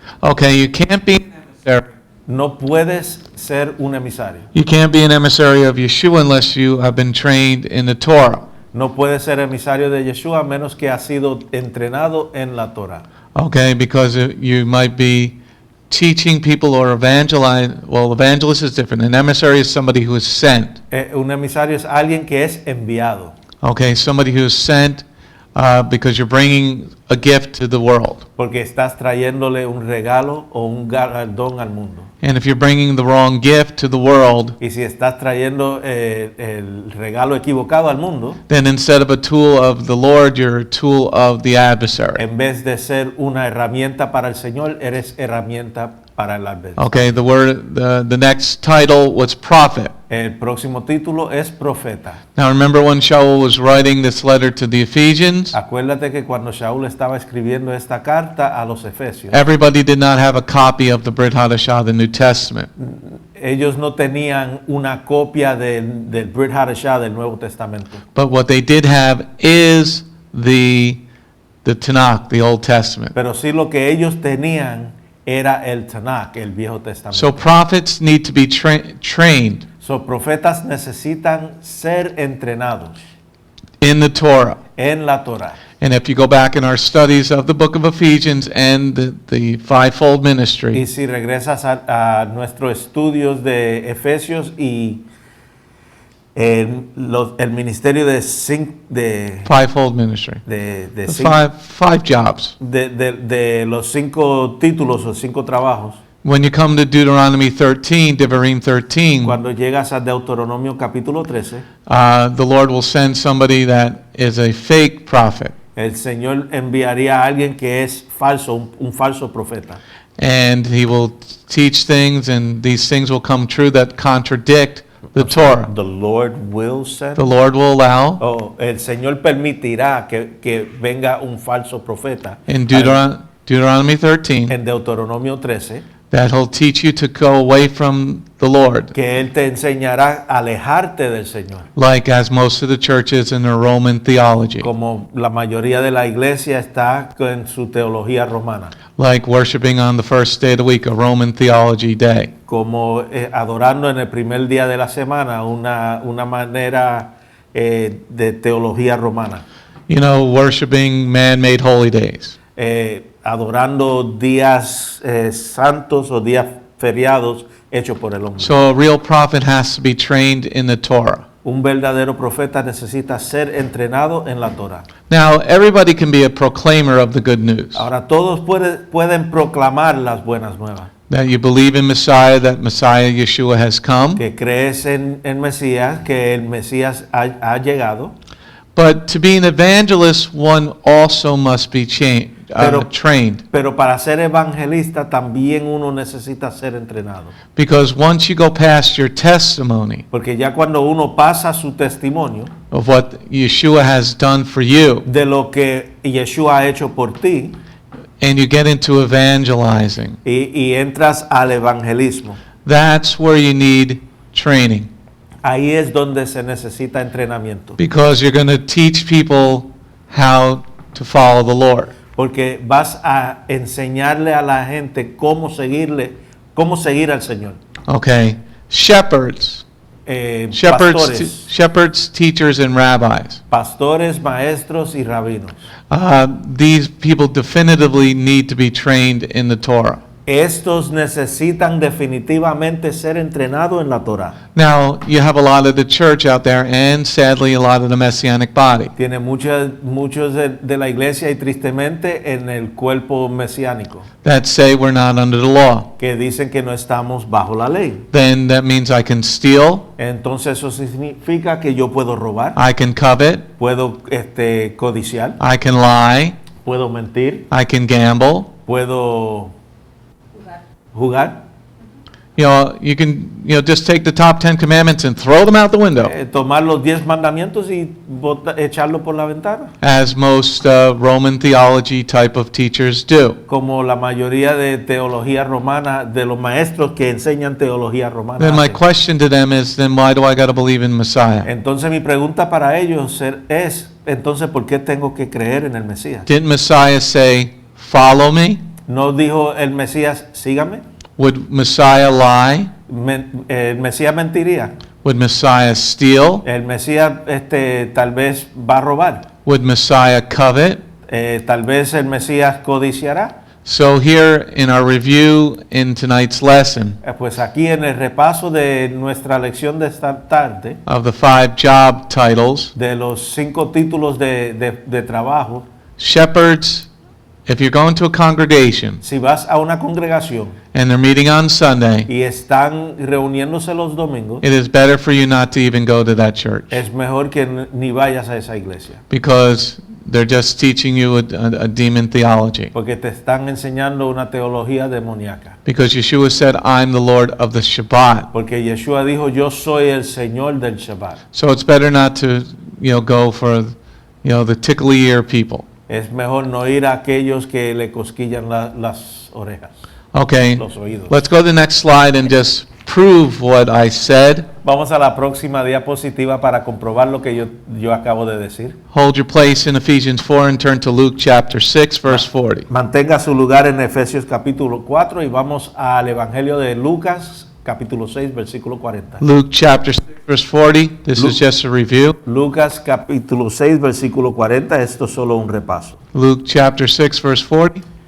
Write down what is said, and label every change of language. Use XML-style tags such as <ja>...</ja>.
<en>Okay, you can't be an emissary.</en> <es>No puedes ser un emisario.</es> <en>You can't be an emissary of Yeshua unless you have been trained in the Torah.</en> <es>No puedes ser emisario de Yeshua a menos que has sido entrenado en la Torah.</es> <en>Okay, because you might be teaching people or evangelizing. Well, evangelist is different. An emissary is somebody who is sent.</en> <es>Un emisario es alguien que es enviado.</es> <en>Okay, somebody who is sent because you're bringing a gift to the world.</en> <es>Porque estás trayéndole un regalo o un galardón al mundo.</es> <en>And if you're bringing the wrong gift to the world,</en> <es>Y si estás trayendo el regalo equivocado al mundo,</es> <en>then instead of a tool of the Lord, you're a tool of the adversary.</en> <es>en vez de ser una herramienta para el Señor, eres herramienta para el adversario.</es> <en>Okay, the next title was prophet.</en> <es>El próximo título es profeta.</es> <en>Now remember when Shaul was writing this letter to the Ephesians,</en> <es>Acuérdate que cuando Shaul estaba escribiendo esta carta a los Efesios,</es> <en>everybody did not have a copy of the Brit Hadashah, the New Testament.</en> <es>ellos no tenían una copia del Brit Hadashah del Nuevo Testamento.</es> <en>But what they did have is the Tanakh, the Old Testament.</en> <es>Pero sí lo que ellos tenían era el Tanakh, el Viejo Testamento.</es> <en>So prophets need to be trained</en> <es>So, profetas necesitan ser entrenados</es> <en>in the Torah.</en> <es>en la Torah.</es> <en>And if you go back in our studies of the book of Ephesians and the fivefold</en> <es>Y</es> <en>ministry,</en> <es>si regresas a nuestros estudios de Efesios y el ministerio de</es> <en>fivefold ministry, the five jobs.</en> <es>de los 5 títulos o 5 trabajos,</es> <en>When you come to Deuteronomy 13, Devarim 13,</en> <es>cuando llegas a Deuteronomio capítulo 13,</es> <en>the Lord will send somebody that is a fake prophet.</en> <es>el Señor enviaría a alguien que es falso, un falso profeta.</es> <en>And he will teach things, and these things will come true that contradict the Torah. The Lord will send. The Lord will allow</en> <es>El Señor permitirá que venga un falso profeta</es> <en>in Deuteronomy 13</en> <es>en Deuteronomio 13,</es> <en>that he'll teach you to go away from the Lord,</en> <es>que Él te enseñará a alejarte del Señor.</es> <en>like as most of the churches in their Roman theology,</en> <es>Como la mayoría de la iglesia está en su teología romana.</es> <en>like worshiping on the first day of the week, a Roman theology day.</en> <es>Como adorando en el primer día de la semana, una manera de teología romana.</es> <en>You know, worshiping man-made holy days.</en> <es>Adorando días santos o días feriados hechos por el hombre.</es> <en>So a real prophet has to be trained in the Torah.</en> <es>Un verdadero profeta necesita ser entrenado en la Torah.</es> <en>Now, everybody can be a proclaimer of the good news.</en> <es>Ahora todos pueden proclamar las buenas nuevas.</es> <en>That you believe in Messiah, that Messiah Yeshua has come.</en> <es>Que crees en Mesías, que el Mesías ha llegado.</es> <en>But to be an evangelist, one also must be trained.</en> <es>Pero para ser evangelista también uno necesita ser entrenado.</es> <en>Because once you go past your testimony</en> <es>Porque ya cuando uno pasa su testimonio</es> <en>of what Yeshua has done for you,</en> <es>de lo que Yeshua ha hecho por ti,</es> <en>and you get into evangelizing,</en> <es>y entras al evangelismo,</es> <en>that's where you need training.</en> <es>ahí es donde se necesita entrenamiento.</es> <en>Because you're going to teach people how to follow the Lord.</en> <es>Porque vas a enseñarle a la gente cómo seguir al Señor.</es> <en>Okay. Shepherds,</en> <es>Pastores,</es> <en>teachers, and rabbis.</en> <es>pastores, maestros y rabinos.</es> <en>These people definitively need to be trained in the Torah.</en> <es>Estos necesitan definitivamente ser entrenados en la Torah.</es> <en>Now, you have a lot of the church out there, and sadly, a lot of the Messianic body</en> <es>Tiene muchos de la iglesia y tristemente en el cuerpo mesiánico</es> <en>that say we're not under the law.</en> <es>que dicen que no estamos bajo la ley.</es> <en>Then that means I can steal,</en> <es>Entonces eso significa que yo puedo robar,</es> <en>I can covet,</en> <es>puedo codiciar,</es> <en>I can lie,</en> <es>puedo mentir,</es> <en>I can gamble.</en> <es>puedo jugar,</es> <en>You can, just take the top 10 commandments and throw them out the window,</en> <es>tomar los 10 mandamientos y echarlo por la ventana,</es> <en>as most Roman theology type of teachers do.</en> <es>como la mayoría de teología romana, de los maestros que enseñan teología romana</es> <en>Then my</en> <es>hacen.</es> <en>question to them is, then why do I got to believe in Messiah?</en> <es>Entonces mi pregunta para ellos es, entonces, ¿por qué tengo que creer en el Mesías?</es> <en>Didn't Messiah say, follow me?</en> <es>¿No dijo el Mesías, sígame?</es> <en>Would Messiah lie?</en> <es>El Mesías mentiría.</es> <en>Would Messiah steal?</en> <es>El Mesías tal vez va a robar.</es> <en>Would Messiah covet?</en> <es>Tal vez el Mesías codiciará.</es> <en>So here in our review in tonight's lesson</en> <es>Pues aquí en el repaso de nuestra lección de esta tarde,</es> <en>of the 5 job titles,</en> <es>de los 5 títulos de trabajo,</es> <en>shepherds, if you're going to a congregation</en> <es>si vas a una congregación</es> <en>and they're meeting on Sunday,</en> <es>y están reuniéndose los domingos,</es> <en>it is better for you not to even go to that church</en> <es>es mejor que ni vayas a esa iglesia,</es> <en>because they're just teaching you a demon theology.</en> <es>porque te están enseñando una teología demoníaca.</es> <en>Because Yeshua said, I'm the Lord of the Shabbat.</en> <es>Porque Yeshua dijo, yo soy el Señor del Shabbat.</es> <en>So it's better not to, go for, the tickly ear people.</en> <es>Es mejor no ir a aquellos que le cosquillan las orejas,</es> <en>Okay,</en> <es>los oídos.</es> <en>let's go to the next slide and just prove what I said.</en> <es>Vamos a la próxima diapositiva para comprobar lo que yo acabo de decir.</es> <en>Hold your place in Ephesians 4 and turn to Luke chapter 6, verse 40.</en> <es>Mantenga su lugar en Efesios capítulo 4 y vamos al Evangelio de Lucas capítulo 6 versículo 40.</es> <en>Luke chapter 6, verse 40. This is just a review.</en> <es>Lucas capítulo 6 versículo 40, esto es solo un repaso.</es> <en>Luke chapter 6, verse 40.</en>